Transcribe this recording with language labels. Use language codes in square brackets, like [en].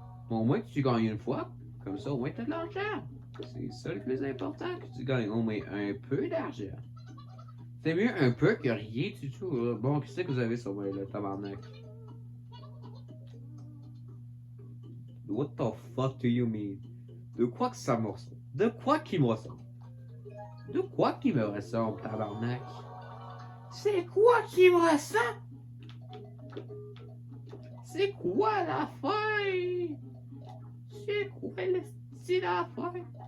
[fr] Au moins que tu gagnes une fois. Comme ça, au moins, t'as de l'argent. C'est ça le plus important, que tu gagnes au moins un peu d'argent. C'est mieux un peu que rien du tout. Bon, qu'est-ce que vous avez sur moi, le tabarnak? [en] What the fuck do you mean? [fr] De quoi que ça me ressemble? De quoi qui me ressemble? De quoi qui me ressemble, tabarnak? C'est quoi qui me ressemble? C'est quoi l'affaire? C'est quoi le style d'affaire?